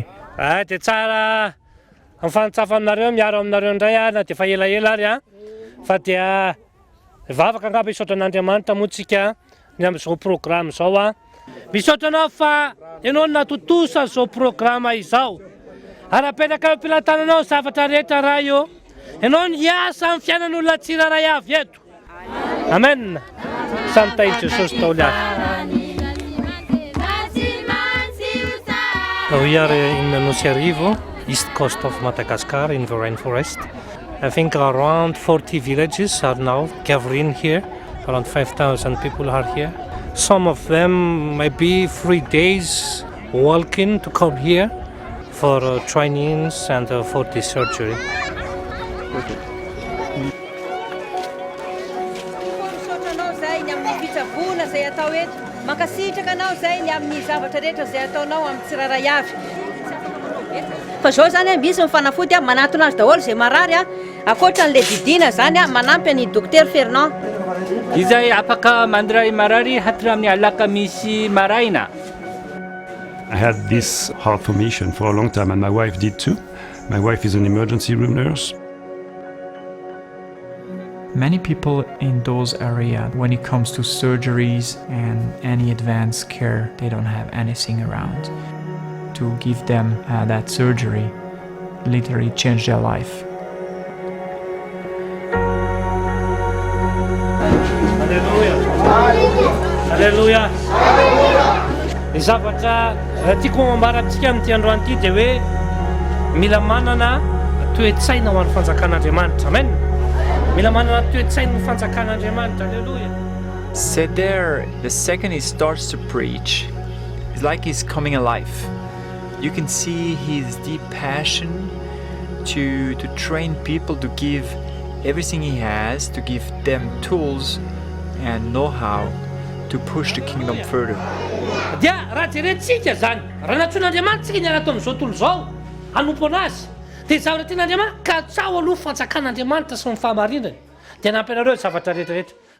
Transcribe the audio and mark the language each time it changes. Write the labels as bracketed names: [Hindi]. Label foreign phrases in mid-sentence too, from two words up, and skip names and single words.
[Malagasy] Dia tsara mifanotsafa aminareo miaro aminareo indray na dia fa elaela ary fa dia vavaka angamba hisaotra an'Andriamanitra moa tsika ny amin'izao programme izao misaotra anao fa ianao natotosa izao programme izao ary apetraka eo am-pilatananao zavatra rehetra raha io ianao niasa amin'ny fiainan'olona tsiraray avy eto. Amen. Santainy Jesosy Taoly avy. [English] We are in Nociarivo, east coast of Madagascar, in the rainforest. I think around 40 villages are now gathering here. Around 5,000 people are here. Some of them maybe 3 days walking to come here for trainings and for the surgery. [Malagasy] Makasitraka anao zay ny amin'ny zavatra rehetra zay ataonao amin'ny tsiraray avy. Fa zao zany misy mifanafody manatona azy daholo zay marary akoatran'le didina zany manampy ny Dr Fernand. Izay afaka mandray marary hatramin'ny alaka misy maraina. [English] I had this heart formation for a long time, and my wife did too. My wife is an emergency room nurse. Many people in those areas, when it comes to surgeries and any advanced care, they don't have anything around to give them that surgery, literally change their life. Hallelujah. [Malagasy] Ny zavatra tiako mambara antsika amin'ity androany ity dia hoe mila manana toe-tsaina ho an'ny fanjakan'Andriamanitra. Amen. Mila manana toe-tsaina ho fanjakan'Andriamanitra. Hallelujah. [English] Seder, the second he starts to preach, it's like he's coming alive. You can see his deep passion to train people, to give everything he has, to give them tools and know-how to push the kingdom further. [Malagasy] Dia raha jerentsika zany, raha natsoan'Andriamanitra tsika ny anatao amin'izao tontolo izao, hanompo anazy. Dia zavatra tian'Andriamanitra ka tsao aloha fanjakan'Andriamanitra sy ny fahamarinana. Dia hanampy anareo zavatra rehetrarehetra.